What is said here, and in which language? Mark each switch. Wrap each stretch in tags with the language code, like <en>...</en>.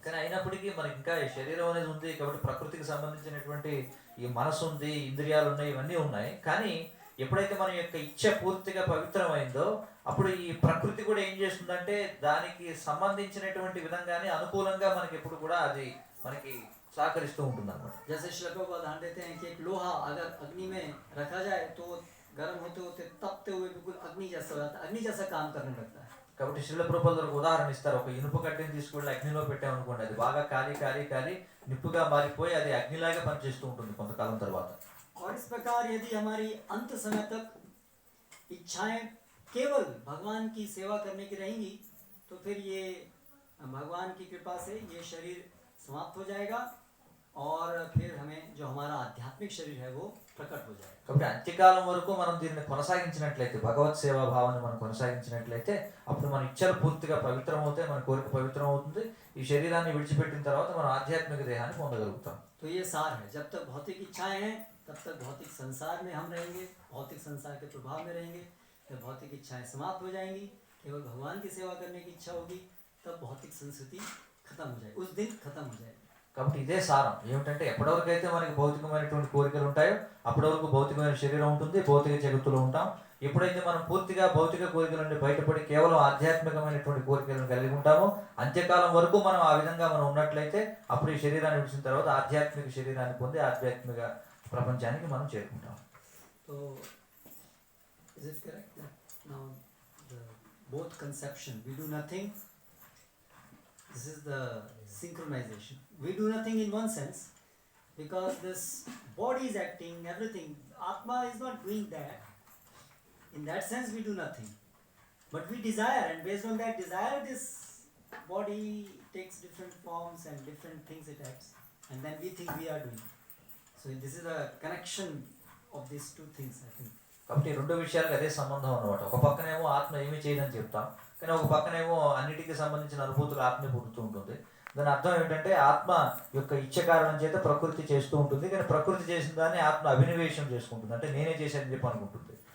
<te>కానీ అయినప్పటికీ మనకి ఇంకా ఈ శరీరం అనేది ఉంది కాబట్టి ప్రకృతికి సంబంధించినటువంటి ఈ మనసు ఉంది, ఇంద్రియాలు ఉన్నాయి, ఇవన్నీ ఉన్నాయి. కానీ ఎప్పుడైతే మన యొక్క ఇచ్చ పూర్తిగా పవిత్రమైందో అప్పుడు ఈ ప్రకృతి కూడా ఏం చేస్తుందంటే దానికి సంబంధించినటువంటి విధంగానే అనుకూలంగా మనకి ఎప్పుడు కూడా అది మనకి సహకరిస్తూ ఉంటుంది అన్నమాట.</te> <hi>जैसे श्लोकों को उदाहरण देते हैं कि एक लोहा अगर अग्नि में रखा जाए तो गर्म होते होते तपते हुए बिल्कुल अग्नि जैसा हो जाता है, अग्नि जैसा काम करने लगता है.</hi> <te>కాబట్టి శిల ప్రభువులు ఒక ఉదాహరణ ఇస్తారు. ఒక ఇనుప కడ్డీని తీసుకెళ్ళి అగ్నిలో పెట్టామనుకోండి, అది బాగా కాలి కాలి కాలి నిప్పుగా మారిపోయి అది అగ్నిలాగా పనిచేస్తూ ఉంటుంది కొంతకాలం తర్వాత.</te> <hi>और इस प्रकार यदि हमारी अंत समय तक इच्छाएं केवल भगवान की सेवा करने की रहेंगी तो फिर ये भगवान की कृपा से ये शरीर समाप्त हो जाएगा और फिर हमें जो हमारा आध्यात्मिक शरीर है वो प्रकट हो जाएगा.</hi> <te>కాబట్టి అంత్యకాలం వరకు మనం దీన్ని కొనసాగించినట్లయితే, భగవత్ సేవా భావాన్ని మనం కొనసాగించినట్లయితే అప్పుడు మన ఇచ్చలు పూర్తిగా పవిత్రం అవుతాయి, మన కోరిక పవిత్రం అవుతుంది. ఈ శరీరాన్ని విడిచిపెట్టిన తర్వాత మనం ఆధ్యాత్మిక దేహాన్ని పొందగలుగుతాం.</te> <hi>तो ये सार है, जब तक भौतिक इच्छाएं हैं तब तक भौतिक संसार में हम रहेंगे, भौतिक संसार के प्रभाव में रहेंगे. जब भौतिक इच्छाएं समाप्त हो जाएंगी, केवल भगवान की सेवा करने की इच्छा होगी, तब भौतिक संस्कृति खत्म हो जाएगी, उस दिन खत्म हो जाएगी.</hi> <te>కాబట్టి ఇదే సారం ఏమిటంటే ఎప్పటివరకు అయితే మనకి భౌతికమైనటువంటి కోరికలు ఉంటాయో అప్పటి వరకు భౌతికమైన శరీరం ఉంటుంది, భౌతిక జగత్తులో ఉంటాం. ఎప్పుడైతే మనం పూర్తిగా భౌతిక కోరికల నుండి బయటపడి కేవలం ఆధ్యాత్మికమైనటువంటి కోరికలను కలిగి ఉంటామో అంత్యకాలం వరకు మనం ఆ విధంగా మనం ఉన్నట్లయితే అప్పుడు ఈ శరీరాన్ని విడిచిన తర్వాత ఆధ్యాత్మిక శరీరాన్ని పొంది ఆధ్యాత్మిక ప్రపంచానికి మనం చేరుకుంటాం.</te> <en>So, is it correct that now the both conception, we do nothing, this is the synchronization. We do nothing in one sense because this body is acting, everything. Atma is not doing that. In that sense, we do nothing. But we desire, and based on that desire, this body takes different forms and different things it acts, and then we think we are doing. So this is a connection of these two things, I think.</en> <te>కాబట్టి రెండు విషయాలకు అదే సంబంధం అన్నమాట. ఒక పక్కనేమో ఆత్మ ఏమీ చేయదని చెప్తాం, కానీ ఒక పక్కనేమో అన్నిటికీ సంబంధించిన అనుభూతులు ఆత్మ పొందుతూ ఉంటుంది. దాని అర్థం ఏమిటంటే ఆత్మ యొక్క ఇచ్చ కారణం చేత ప్రకృతి చేస్తూ ఉంటుంది, కానీ ప్రకృతి చేసిన దాన్ని ఆత్మ అభినవేశం చేసుకుంటుంది, అంటే నేనే చేశానని చెప్పి అనుకుంటుంది.</te>